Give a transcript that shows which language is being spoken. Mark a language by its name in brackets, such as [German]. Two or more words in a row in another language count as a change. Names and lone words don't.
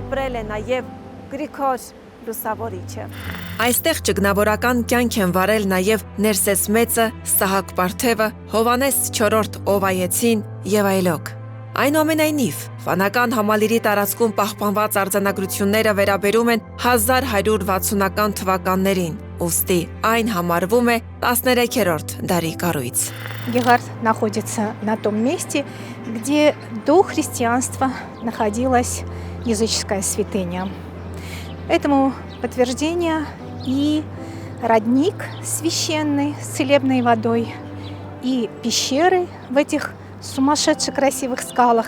[Armenian] է նաեւ Գրիգոր Լուսավորիչը։ Այստեղ ճգնավորական կյանք են վարել նաև Ներսես Մեծը, Սահակ Պարթևը, Հովանես IV Օվայեցին եւ այլոք։ Այնուամենայնիվ, վանական համալիրի տարածքում պահպանված արձանագրությունները վերաբերում են 1160-ական թվականներին, ուստի այն համարվում է 13-րդ դարի կառույց։ [Russian] Герард находится на том месте, где до христианства находилась языческая святыня. Этому подтверждение и родник священный с целебной водой, и пещеры в этих сумасшедше красивых скалах.